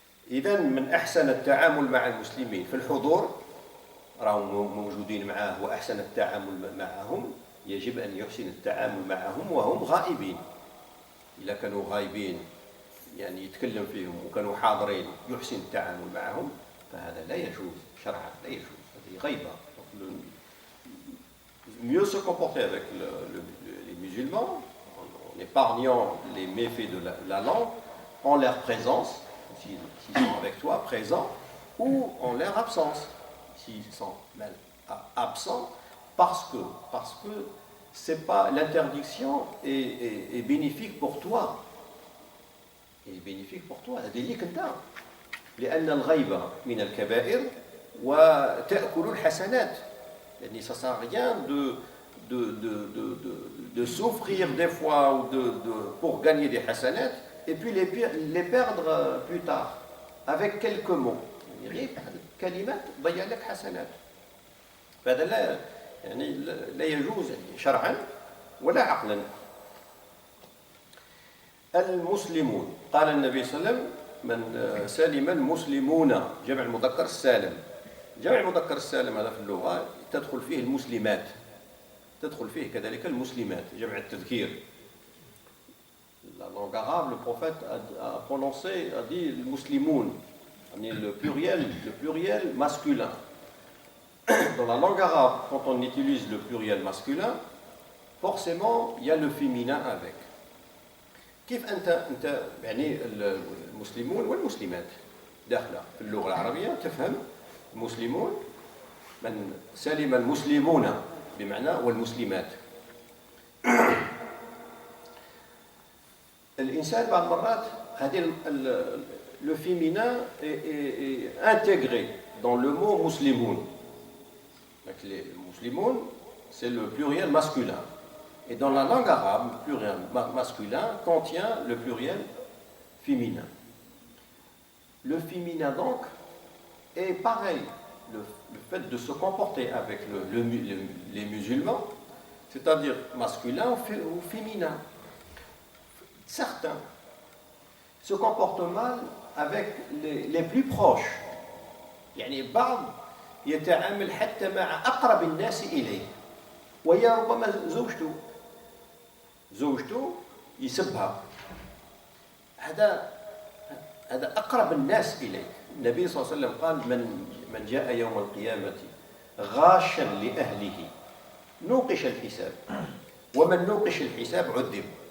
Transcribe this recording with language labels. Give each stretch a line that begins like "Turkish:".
Arabic: إذن من أحسن التعامل مع المسلمين في الحضور، راهم موجودين معه وأحسن التعامل معهم، يجب أن يحسن التعامل معهم وهم غائبين. إذا كانوا غائبين يعني يتكلم فيهم وكانوا حاضرين يحسن التعامل معهم، فهذا لا يجوز شرعا، لا يجوز، هذه غيبة.
French: Mieux se comporter avec les musulmans en épargnant les méfaits de la langue, en leur présence, s'ils sont avec toi, présents, ou en leur absence, s'ils sont mal absents, parce que c'est pas, l'interdiction est bénéfique pour toi. est bénéfique pour toi.
Arabic: هذه ليك أنت. لأن الغيبة من الكبائر وتأكل الحسنات.
French: يعني ça sert à rien de souffrir des fois ou pour gagner des hasanat et puis les perdre plus tard avec quelques mots.
Arabic: يعني كلمات تضيع لك حسنات. فهذا لا يجوز شرعا ولا عقلا. المسلمون، قال النبي صلى الله عليه وسلم من سلم المسلمون، جمع المذكر السالم. جمع المذكر السالم هذا في اللغة تدخل فيه المسلمات، تدخل فيه كذلك المسلمات، جمع التذكير.
French: La langue arabe, le prophète a prononcé, a dit le muslimoun, le pluriel masculin. Dans la langue arabe, quand on utilise le pluriel masculin, forcément il y a le féminin avec.
Arabic: كيف أنت يعني المسلمون والمسلمات داخلة في اللغة العربية تفهم المسلمون من سلم المسلمون بمعنى والمسلمات. الإنسان بعض المرات هذه
French: le féminin est intégré dans le mot muslimoun. Donc les muslimoun c'est le pluriel masculin. Et dans la langue arabe, le pluriel masculin contient le pluriel féminin. Le féminin donc est pareil. Le fait de se comporter avec les musulmans, c'est-à-dire masculin ou féminin. Certains se comportent mal avec les plus proches.
Arabic: يعني بعض يتعامل حتى مع أقرب الناس إليه وهي ربما زوجته يسبها. هذا أقرب الناس إليه. النبي صلى الله عليه وسلم قال من جاء يوم القيامة غاشا لأهله نوقش الحساب ومن نوقش الحساب عذب.